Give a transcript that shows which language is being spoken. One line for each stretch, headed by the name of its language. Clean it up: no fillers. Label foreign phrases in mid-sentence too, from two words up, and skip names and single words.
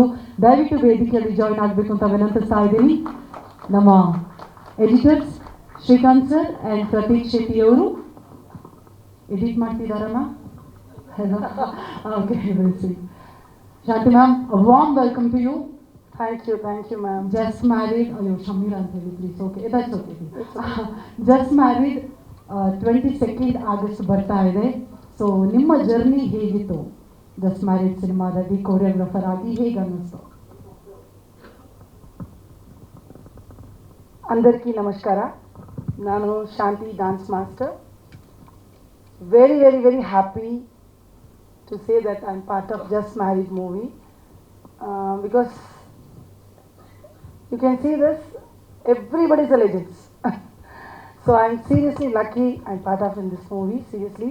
Kannada: ದಯವಿಟ್ಟು ವೇದಿಕೆಯಲ್ಲಿ ಜಾಯಿನ್ ಆಗಬೇಕು ಅಂತ ವಿನಂತಿಸ್ತಾ ಇದ್ದೀನಿ. ನಮ್ಮ ಎಡಿಟರ್ಸ್ ಶ್ರೀಕಾಂತ್
English: ಸರ್ ಆ್ಯಂಡ್
Kannada: ಪ್ರತೀಕ್ ಶೆಟ್ಟಿ ಅವರು ಎಡಿಟ್ ಮಾಡ್ತಿದ್ದಾರಮ್ಮ.
English: okay, Shanti ma'am, warm welcome to you. Thank you, ma'am.
Kannada: ಜಸ್ಟ್ ಮ್ಯಾರಿಡ್, ಅಯ್ಯೋ ಶಮೀರ ಅಂತ ಹೇಳಿ ಪ್ಲೀಸ್.
English: okay, that's okay.
Kannada: ಜಸ್ಟ್ ಮ್ಯಾರಿಡ್ 22 ಆಗಸ್ಟ್ ಬರ್ತಾ ಇದೆ. ಸೊ ನಿಮ್ಮ ಜರ್ನಿ ಹೇಗಿತ್ತು? ಜಸ್ಟ್ ಮ್ಯಾರಿಡ್ ಸಿನಿಮಾದಲ್ಲಿ ಕೊರಿಯೋಗ್ರಾಫರ್ ಆಗಿ ಹೇಗೆ ಅನ್ನಿಸ್ತು?
Telugu: అందరికీ నమస్కార.
Kannada: ನಾನು ಶಾಂತಿ
English: dance master. Very happy to say that I'm part of Just Married movie because you can see this, everybody's a legend. So I'm seriously lucky I'm part of in this movie, seriously.